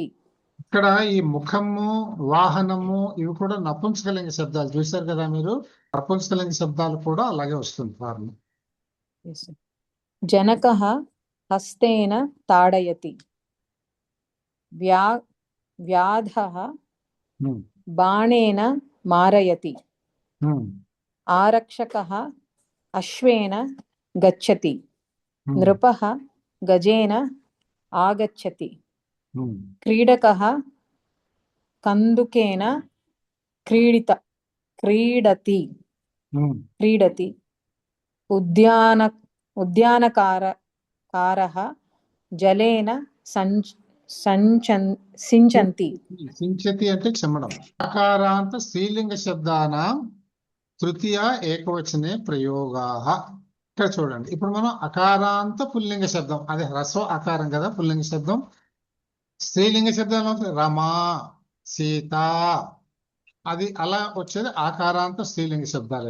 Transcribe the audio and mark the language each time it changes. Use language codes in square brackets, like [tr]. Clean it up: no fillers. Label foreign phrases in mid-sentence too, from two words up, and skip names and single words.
[te] ఇక్కడ ఈ ముఖము, వాహనము ఇవి కూడా నపుంసకలింగ శబ్దాలు. చూశారు కదా మీరు. నపుంసకలింగ శబ్దాలు కూడా అలాగే వస్తుంది ఫార్మ్. [sa] జనకః హస్తేన తాడయతి. వ్యాధః బాణేన मारयति ఉమ్, आरक्षकः अश्वेन गच्छति ఉమ్, नृपः गजेन आगच्छति ఉమ్, क्रीडकः कन्दुकेन क्रीडति ఉమ్, क्रीडति उद्यानकारः जलेन सिञ्चन्ति [te] సించతి అంటే చెమ్మడం. [sa] అకారాంత స్త్రీలింగ శబ్దానాం తృతీయ ఏకవచనే ప్రయోగాః. [te] ఇక్కడ చూడండి, ఇప్పుడు మనం అకారాంత పుల్లింగ శబ్దం, అది హ్రస్వ ఆకారం కదా పుల్లింగ శబ్దం. స్త్రీలింగ శబ్దంలో రమా, సీత, అది అలా వచ్చేది ఆకారాంత స్త్రీలింగ శబ్దాలు.